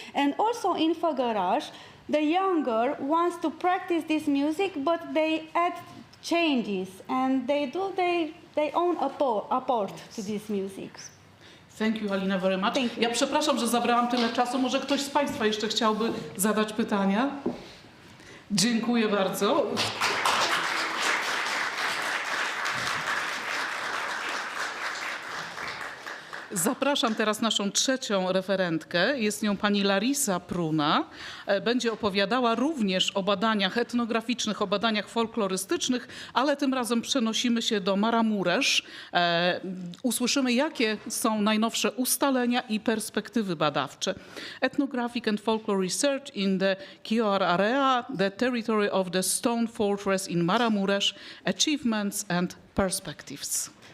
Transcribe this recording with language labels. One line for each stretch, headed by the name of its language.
English: And also in Făgăraș, the younger wants to practice this music, but they add changes and they do their own apport to this music. Thank you, Alina, very much. Thank you.
Polish: Ja przepraszam, że zabrałam tyle czasu. Może ktoś z Państwa jeszcze chciałby zadać pytania? Dziękuję bardzo. Zapraszam teraz naszą trzecią referentkę. Jest nią pani Larisa Prună. Będzie opowiadała również o badaniach etnograficznych, o badaniach folklorystycznych, ale tym razem przenosimy się do Maramureş. Usłyszymy, jakie są najnowsze ustalenia i perspektywy badawcze.
English: Ethnographic and Folklore Research in the Chioar Area, the territory of the Stone Fortress in Maramureş, achievements and perspectives.